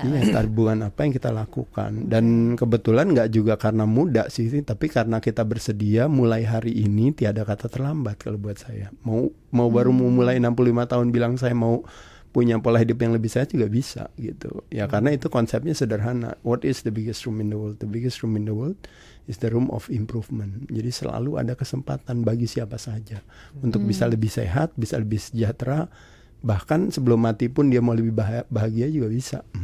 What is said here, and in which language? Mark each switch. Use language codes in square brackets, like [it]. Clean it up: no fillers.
[id] Iya, tabungan apa yang kita lakukan. Dan kebetulan nggak juga karena muda sih, tapi karena kita bersedia mulai hari ini tiada kata terlambat kalau buat saya. Mau baru mau mulai 65 tahun bilang saya mau punya pola hidup yang lebih sehat juga bisa gitu. Ya karena itu konsepnya sederhana. [en] What is the biggest room in the world? The biggest room in the world is the room of improvement. [id] Jadi selalu ada kesempatan bagi siapa saja untuk bisa lebih sehat, bisa lebih sejahtera. Bahkan sebelum mati pun dia mau lebih bahagia juga bisa.